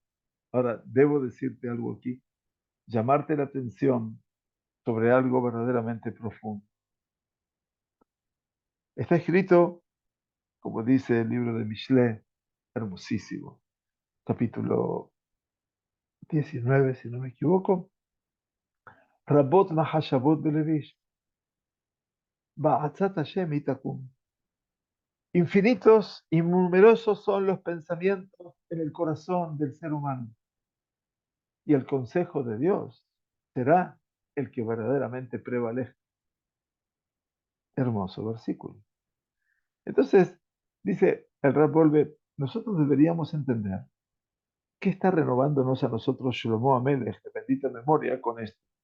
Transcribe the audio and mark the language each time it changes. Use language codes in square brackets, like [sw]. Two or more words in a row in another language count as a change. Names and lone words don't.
[es] Ahora, debo decirte algo aquí, llamarte la atención sobre algo verdaderamente profundo. Está escrito, como dice el libro de Mishle, hermosísimo, capítulo 19, si no me equivoco, [he] רבות מחשבות בלב איש, ועצת ה' היא תקום. [es] Infinitos y numerosos son los pensamientos en el corazón del ser humano. Y el consejo de Dios será el que verdaderamente prevalezca. Hermoso versículo. Entonces, dice el Rab Volve, nosotros deberíamos entender que está renovándonos a nosotros Shlomo Amelech, de bendita memoria, con esto.